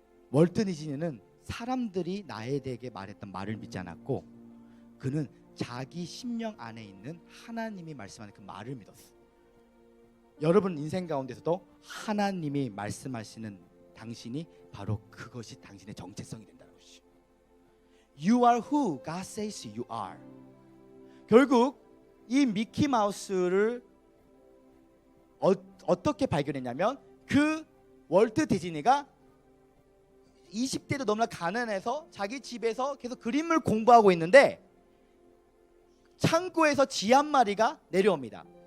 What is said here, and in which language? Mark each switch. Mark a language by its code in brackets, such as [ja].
[ko] 월트 디즈니는 사람들이 나에 대해 말했던 말을 믿지 않았고 그는 자기 심령 안에 있는 하나님이 말씀하는 그 말을 믿었어. 여러분 인생 가운데서도 하나님이 말씀하시는 당신이 바로 그것이 당신의 정체성이 된다는 것이죠. [en] You are who God says you are. [ko] 결국 이 미키 마우스를 어떻게 발견했냐면 그 월트 디즈니가 20대도 너무나 가난해서 자기 집에서 계속 그림을 공부하고 있는데 창고에서 쥐 한 마리가 내려옵니다.